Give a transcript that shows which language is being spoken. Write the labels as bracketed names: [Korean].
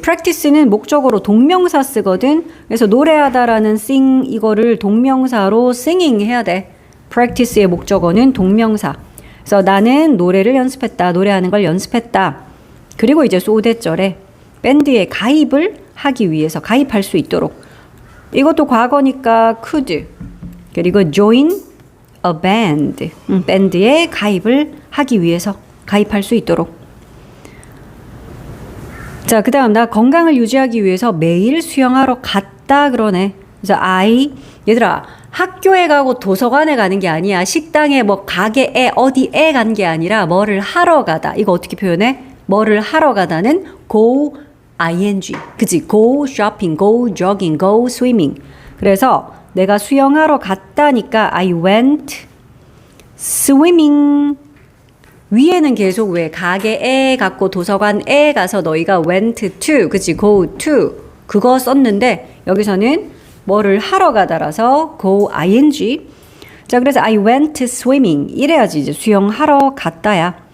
[Korean] practice는 목적어로 동명사 쓰거든. 그래서 노래하다라는 sing 이거를 동명사로 singing 해야 돼. practice의 목적어는 동명사. 그래서 나는 노래를 연습했다. 노래하는 걸 연습했다. 그리고 이제 so that 절에 밴드에 가입을 하기 위해서 가입할 수 있도록. 이것도 과거니까 could. [English] 그리고 join a band. [Korean] 밴드에 가입을 하기 위해서 가입할 수 있도록. 자, 그 다음 나 건강을 유지하기 위해서 매일 수영하러 갔다 그러네. 그래서 얘들아, 학교에 가고 도서관에 가는 게 아니야. 식당에 뭐 가게에 어디에 간 게 아니라 뭐를 하러 가다. 이거 어떻게 표현해? 뭐를 하러 가다는 go ing. 그치? [English] go shopping, go jogging, go swimming. [Korean] 그래서 내가 수영하러 갔다니까 [English] I went swimming. [Korean] 위에는 계속 왜 가게에 갔고 도서관에 가서 너희가 went to, 그치? go to 그거 썼는데 여기서는 뭐를 하러 가다라서 go ing. 자, 그래서 [English] I went swimming [Korean] 이래야지 이제 수영하러 갔다야.